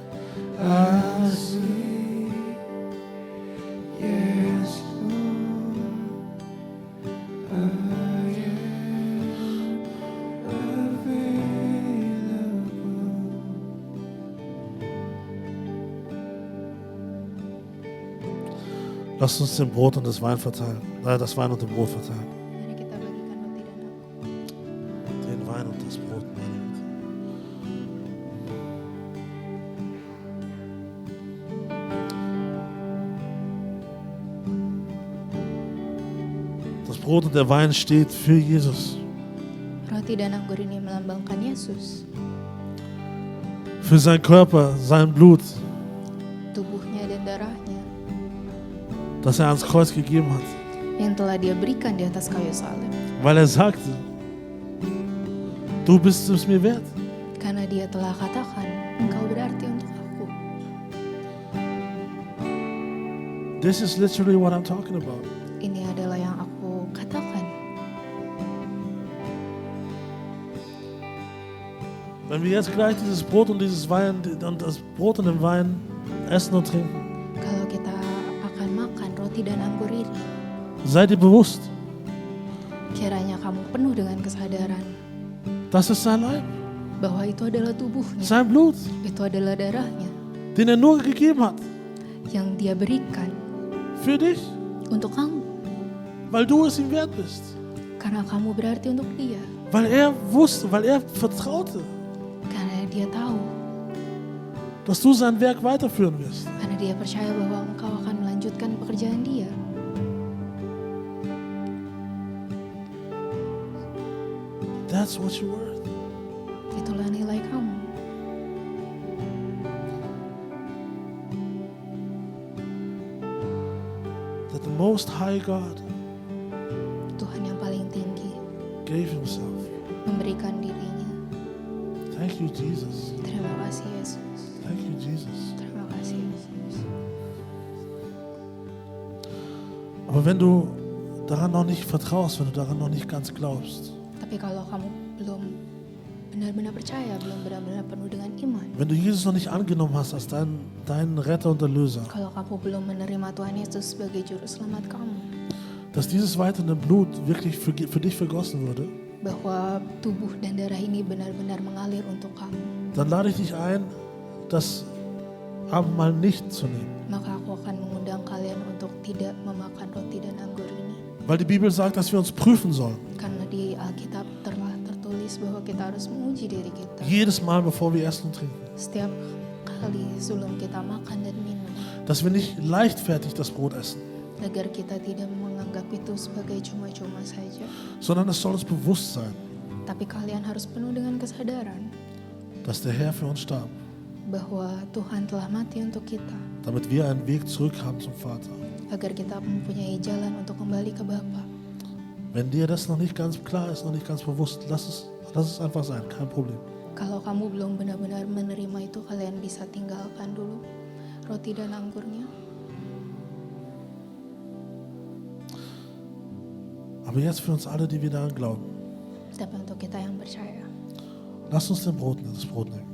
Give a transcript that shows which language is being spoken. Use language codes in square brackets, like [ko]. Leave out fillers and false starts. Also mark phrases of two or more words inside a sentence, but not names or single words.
[en] I see, yes, Lord, I am available. [de] Lasst uns den Brot und das Wein verteilen. Das Wein und das Brot verteilen. [id] Mari kita bagikan roti dan aku. [de] Den Wein und das Brot, meine Güte. Das Brot und der Wein steht für Jesus. [id] Roti dan anggur ini melambangkan Yesus, [de] Für seinen Körper, sein Blut, [id] tubuhnya dan darahnya [de] das er ans Kreuz gegeben hat. [id] yang telah dia berikan di atas kayu salib. [de] Weil er sagte, du bist es mir wert. [id] Karena dia telah katakan, engkau berarti untuk aku. [en] This is literally what I'm talking about. [id] Ini adalah yang aku katakan. [de] Wenn wir jetzt gleich dieses Brot und dieses Wein und das Brot und den Wein essen und trinken, [id] Kalau kita akan makan roti dan anggur ini, [de] seid ihr bewusst, [id] kiranya kamu penuh dengan kesadaran [de] das ist sein Leib, [id] bahwa itu adalah tubuhnya, [de] sein Blut, [id] itu adalah darahnya [de] den er nur gegeben hat. [id] yang dia berikan [de] Für dich, [id] untuk kamu. [de] weil du es ihm wert bist. [id] Karena kamu berarti untuk dia. [de] Weil er wusste, weil er vertraute, [id] Karena dia tahu, [de] dass du sein Werk weiterführen wirst. [id] karena dia percaya bahwa engkau akan melanjutkan pekerjaan dia. [en] That's what you're worth. [id] Itulah nilai kamu. [en] That the Most High God [id] Tuhan yang paling tinggi [en] gave himself. [id] memberikan dirinya. [en] Thank you, Jesus. [id] Terima kasih Yesus. [en] Thank you, Jesus. [id] Terima kasih Yesus. [de] Aber wenn du daran noch nicht vertraust, wenn du daran noch nicht ganz glaubst, [id] Tapi kalau kamu belum benar-benar percaya, belum benar-benar penuh dengan iman, [de] wenn du Jesus noch nicht angenommen hast als deinen Retter und Erlöser, [id] kalau kamu belum menerima Tuhan Yesus sebagai juru selamat kamu, [de] dass dieses weitende Blut wirklich für dich vergossen wurde, [id] bahwa tubuh dan darah ini benar-benar mengalir untuk kamu, [de] dann lade ich dich ein, das Abendmahl nicht zu nehmen. [id] maka aku akan mengundang kalian untuk tidak memakan roti dan anggur ini. [de] Weil die Bibel sagt, dass wir uns prüfen sollen. [id] Karena di Alkitab telah tertulis bahwa kita harus menguji diri kita. [de] Jedes Mal, bevor wir essen und trinken. [id] Setiap kali sebelum kita makan dan minum, [de] Dass wir nicht leichtfertig das Brot essen, [id] agar kita tidak menganggap itu sebagai cuma-cuma saja. [de] sondern es soll uns bewusst sein, [id] Tapi kalian harus penuh dengan kesadaran [de] dass der Herr für uns starb, [id] bahwa Tuhan telah mati untuk kita, [de] damit wir einen Weg zurück haben zum Vater. [id] agar kita mempunyai jalan untuk kembali ke Bapa. [de] Wenn dir das noch nicht ganz klar ist, noch nicht ganz bewusst, lass es einfach sein, kein Problem. [id] Kalau kamu belum benar-benar menerima itu, kalian bisa tinggalkan dulu roti dan anggurnya. [de] Aber jetzt für uns alle, die wir daran glauben, [id] Tapi untuk kita yang percaya, [de] lass uns das Brot nehmen.